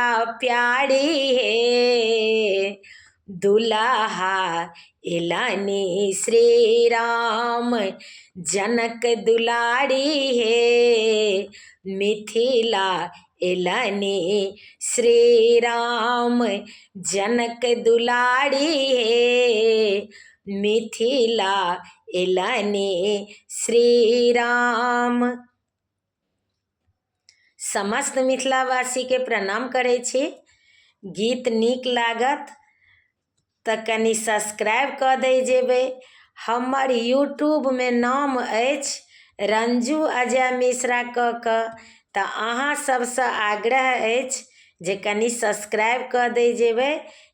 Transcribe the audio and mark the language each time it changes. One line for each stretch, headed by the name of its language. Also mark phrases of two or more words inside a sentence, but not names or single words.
Maithili: प्यारी हे दुल्हा एलानी, श्री राम जनक दुलारी हे मिथिला एलानी, श्री राम जनक दुलारी हे मिथिला एलानी, श्री राम। समस्त मिथिलावासी के प्रणाम करै छी। गीत नीक लागत तऽ कनि सब्सक्राइब कऽ दै जेबै। हमर यूट्यूब में नाम अछि रंजू अजय मिश्रा कऽ कऽ, तऽ अहाँ सबसँ आग्रह अछि जे कनि सब्सक्राइब कऽ दै जेबै।